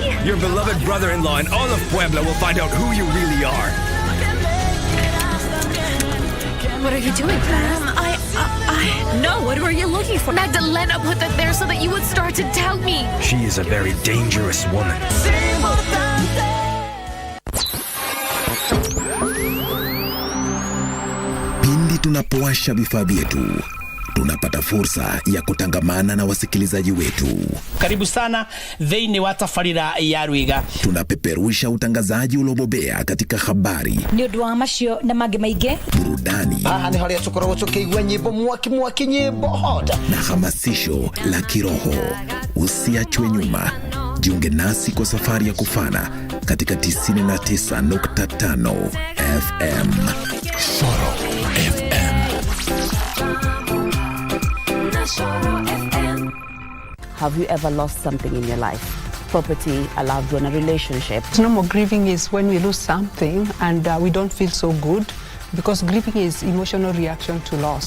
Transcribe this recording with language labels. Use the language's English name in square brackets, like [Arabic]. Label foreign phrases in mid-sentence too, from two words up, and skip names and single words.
[English] Your beloved brother-in-law and all of Puebla will find out who you really are. What are you doing, No, what were you looking for? Magdalena put that there so that you would start to doubt me. She is a very dangerous woman. [Swahili] Pindi tunapowasha vifaa vyetu, tunapata fursa ya kutangamana na wasikilizaji wetu. Karibu sana [Kikuyu] thĩinĩ wa tabarĩra ya Rwiga. [Swahili] Tunapeperusha utangazaji uliobobea katika habari, [Kikuyu] ni ũndũ wa macio na mangĩ maingĩ, [Swahili] burudani, [Kikuyu] aha ni harĩa tũkoragwo tũkĩigua nyĩmbo mwaki nyĩmbo hot, [Swahili] na hamasisho la kiroho. Usiachwe nyuma. Jiunge nasi kwa safari ya kufana katika 99.5 FM. Soro FM. [English] Have you ever lost something in your life? Property, a loved one, a relationship? Normal grieving is when we lose something and we don't feel so good, because grieving is emotional reaction to loss.